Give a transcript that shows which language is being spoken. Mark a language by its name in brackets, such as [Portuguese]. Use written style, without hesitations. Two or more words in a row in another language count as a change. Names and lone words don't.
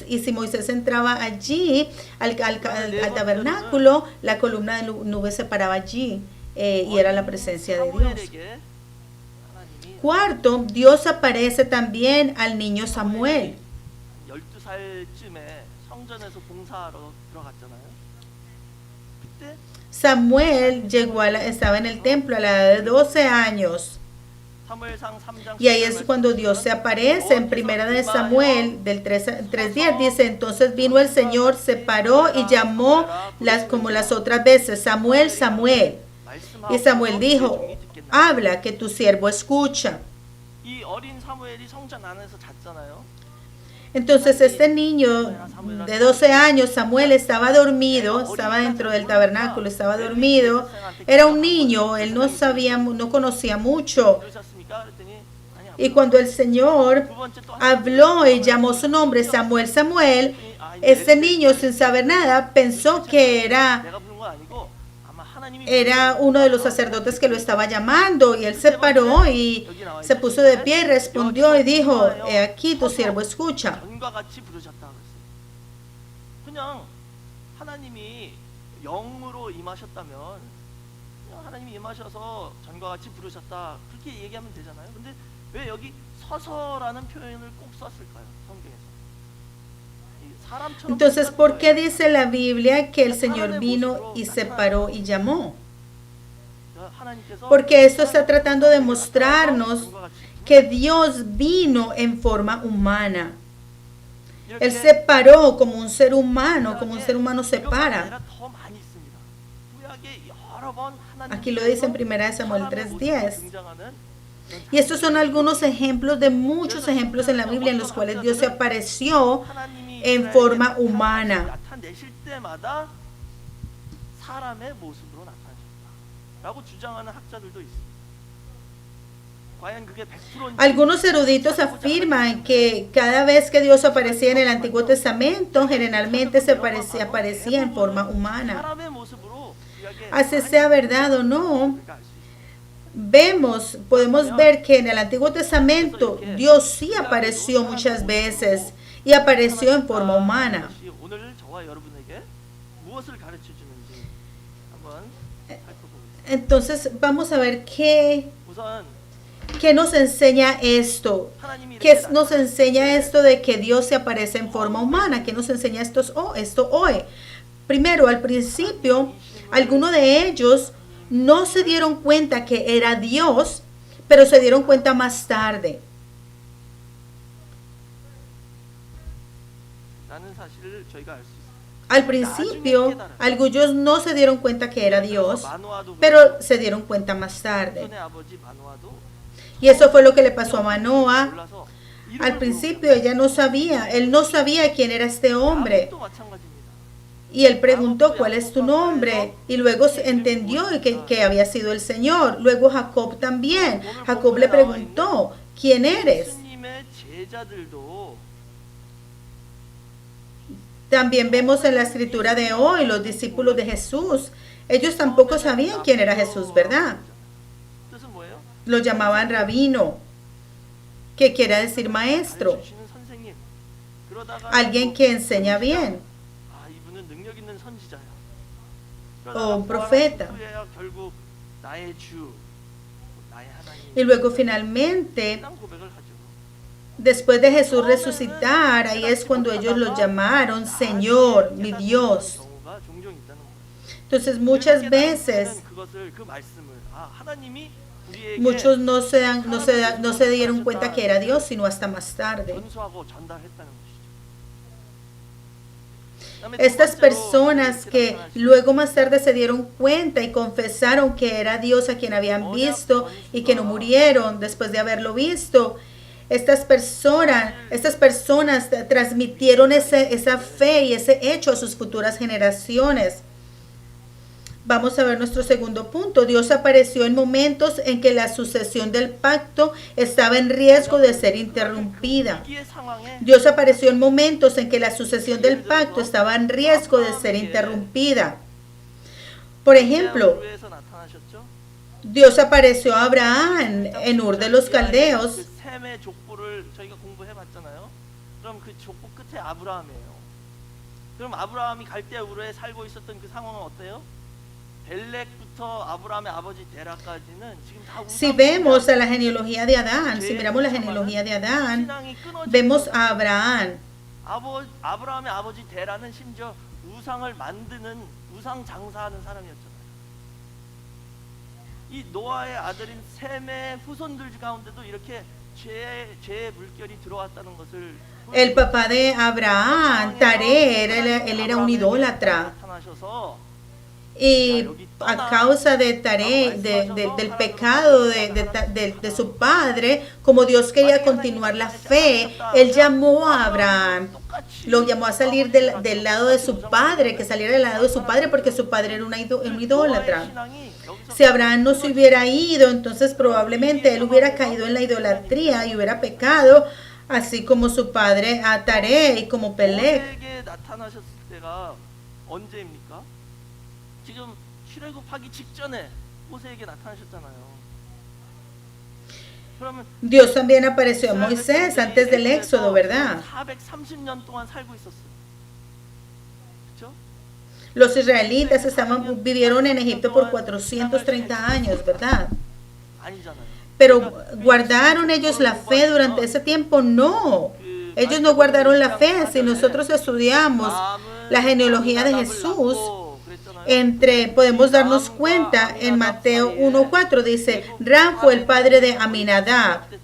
[Spanish] Y si Moisés entraba allí al tabernáculo, la columna de nube se paraba allí y era la presencia de Dios. Cuarto, Dios aparece también al niño Samuel. [Korean] 성전에서 봉사하러 들어갔잖아요. 그때 [Spanish] Samuel estaba en el templo a la edad de 12 años. [Korean] 사무엘상 3장 [Spanish] Y ahí es cuando Dios se aparece en primera de Samuel del 3:10 dice, entonces vino el Señor, se paró y llamó como las otras veces, Samuel, Samuel. Y Samuel dijo, habla que tu siervo escucha. [Korean] 이 어린 사무엘이 성전 안에서 잤잖아요. [Spanish] Entonces este niño de 12 años, Samuel, estaba dormido, estaba dentro del tabernáculo, estaba dormido. Era un niño, él no sabía, no conocía mucho. [Korean] 그러셨습니까? 그랬더니 아니 [Spanish] Y cuando el Señor habló y llamó su nombre, Samuel, Samuel, este niño sin saber nada pensó que [Korean] 내가 부른 거 아니고 아마 하나님이 [Spanish] era uno de los sacerdotes que lo estaba llamando. Y él se paró y se puso de pie y respondió y dijo, he aquí tu siervo escucha. [Korean] 전과 같이 부르셨다 그랬어요. 그냥 하나님이 영으로 임하셨다면 그냥 하나님이 임하셔서 전과 같이 부르셨다 그렇게 얘기하면 되잖아요. 근데 왜 여기 서서라는 표현을 꼭 썼을까요? 성경에서. 이 사람처럼 [Spanish] Entonces, [Korean] 부르셨다는 [Spanish] ¿por qué [Korean] 거예요. [Spanish] dice la Biblia que el Señor vino y se paró y llamó? [Korean] 하나님께서 [Spanish] Porque esto está tratando de mostrarnos [Korean] 전과 같이 [Spanish] que Dios vino en forma humana. [Korean] 이렇게 [Spanish] Él se paró como un ser humano se [Korean] 이런 [Spanish] para. [Korean] 아니라 더 많이 있습니다. 구약에 여러 번 하나님께서 [Spanish] Aquí lo dice en 1 Samuel [Korean] 사람의 [Spanish] 3:10. [Korean] 모습으로 등장하는 [Spanish] Y estos son algunos ejemplos de muchos ejemplos en la Biblia en los cuales Dios se apareció [Korean] 하나님이 [Spanish] en forma [Korean] 이스라엘에게 [Spanish] humana. [Korean] 나타내실 때마다 사람의 모습으로 나타나셨다라고 주장하는 학자들도 있습니다. 과연 그게 100%인지 [Spanish] Algunos eruditos afirman que cada vez que Dios aparecía en el Antiguo Testamento, generalmente aparecía en forma humana. [Korean] 사람의 모습으로 구약에 [Spanish] Así sea verdad o no, [Korean] 우리가 알수 있습니다. [Spanish] podemos ver que en el Antiguo Testamento Dios sí apareció muchas veces y apareció en forma humana. [Korean] 것이 오늘 저와 여러분에게 무엇을 가르쳐 주는지 한번 살펴보겠습니다. [Spanish] Entonces vamos a ver qué [Korean] 우선 [Spanish] nos enseña esto. [Korean] 하나님이 [Spanish] ¿Qué [Korean] 이렇게 [Spanish] nos enseña esto de que Dios se aparece en forma humana? ¿Qué nos enseña esto hoy? Primero, al principio, algunos de ellos no se dieron cuenta que era Dios, pero se dieron cuenta más tarde. [Korean] 라는 사실을 저희가 알 수 있습니다. [Spanish] Al principio, algunos no se dieron cuenta que era Dios, [Korean] 마노아도 [Spanish] pero se dieron cuenta más tarde. [Korean] 손의 아버지 마노아도 [Spanish] Y eso fue lo que le pasó a Manoah. [Korean] 몰라서 [Spanish] Al principio él no sabía quién era este hombre. [Korean] 또 마찬가지입니다. [Spanish] Y él preguntó, ¿cuál es tu nombre? Y luego entendió que había sido el Señor. Luego Jacob también. Jacob le preguntó, ¿quién eres? [Korean] 예수님의 제자들도 [Spanish] También vemos en la escritura de hoy los discípulos de Jesús. Ellos tampoco sabían quién era Jesús, ¿verdad? [Korean] 뜻은 뭐예요? [Spanish] Lo llamaban rabino, que quiere decir maestro, [Korean] 알려주시는 선생님. 그러다가 [Spanish] alguien que enseña bien. [Korean] 아, 이분은 능력 있는 선지자야. [Spanish] un profeta. [Korean] 후에야 결국 나의 주, 나의 하나님. [Spanish] Y luego finalmente, [Korean] 이런 고백을 하죠. [Spanish] después de Jesús resucitar, ahí es cuando ellos lo llamaron Señor, mi Dios. [Korean] 경우가 종종 있다는 거예요. [Spanish] Entonces muchas veces, [Korean] 그것을 그 말씀을 하나님이 우리에게 [Spanish] muchos no se dieron cuenta que era Dios, sino hasta más tarde. [Korean] 전수하고 전달했다는 것이죠. 그다음에 두 [Spanish] Estas [Korean] 번째로 [Spanish] personas [Korean] 이렇게 [Spanish] que [Korean] 나타나시죠. [Spanish] luego más tarde se dieron cuenta y confesaron que era Dios a quien habían visto y que no murieron después de haberlo visto. Estas personas transmitieron esa fe y ese hecho a sus futuras generaciones. Vamos a ver nuestro segundo punto. Dios apareció en momentos en que la sucesión del pacto estaba en riesgo de ser interrumpida. [Korean] 위기의 상황에 [Spanish] Dios apareció en momentos en que la sucesión del pacto estaba en riesgo de ser interrumpida. Por ejemplo, [Korean] 우르에서 나타나셨죠. [Spanish] Dios apareció a Abraham en Ur de los Caldeos. [Korean] 그 셈의 족보를 저희가 공부해 봤잖아요. 그럼 그 족보 끝에 아브라함이에요. 그럼 아브라함이 갈대 우르에 살고 있었던 그 상황은 어때요? 벨렉부터 아브라함의 아버지 데라까지는 지금 다 [Spanish] Si vemos a la genealogía de Adán, si miramos la genealogía de Adán, [Korean] 신앙이 끊어진 [Spanish] vemos a Abraham. [Korean] 아브라함의 아버지 데라는 심지어 우상을 만드는 우상 장사하는 사람이었잖아요. 이 노아의 아들인 셈의 후손들 가운데도 이렇게 죄의 물결이 들어왔다는 것을 [Spanish] El papá de Abraham, Taré, él era un idólatra. [Korean] 나타나셔서 [Spanish] Y a causa de Taré, del pecado de su padre, como Dios quería continuar la fe, él llamó a Abraham, lo llamó a salir del lado de su padre, que saliera del lado de su padre, porque su padre era un idólatra. Si Abraham no se hubiera ido, entonces probablemente él hubiera caído en la idolatría y hubiera pecado, así como su padre Taré y como Peleg. [Korean] 모세에게 나타나셨을 때가 언제입니까? 지금 출애굽하기 직전에 모세에게 나타나셨잖아요. 그러면 [Spanish] Dios también apareció a Moisés antes del Éxodo, ¿verdad? [Korean] 430년 동안 살고 있었어요. 그렇죠? [Spanish] Los israelitas vivieron en Egipto por 430 años, ¿verdad? [Korean] 아니잖아요. [Spanish] Pero ¿guardaron ellos la fe durante ese tiempo? No. Ellos no guardaron la fe. Si nosotros estudiamos la genealogía de Jesús, podemos darnos cuenta en Mateo 1:4 dice, Ram fue el padre de Aminadab.